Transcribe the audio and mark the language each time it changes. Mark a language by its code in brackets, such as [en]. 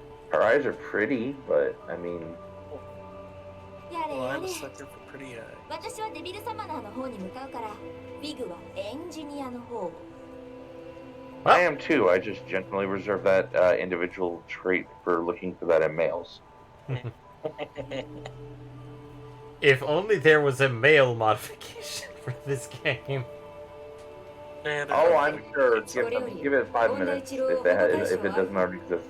[en] Her eyes are pretty, but I mean... Well, I'm a sucker for pretty eyes. [ja] 私はデビルサマナーの方に向かうから、ビグはエンジニアの方。 [en] I am too. I just generally reserve that individual trait for looking for that in males. If only there was a male modification for this game. Oh, I'm sure. Give it 5 minutes if it doesn't already exist.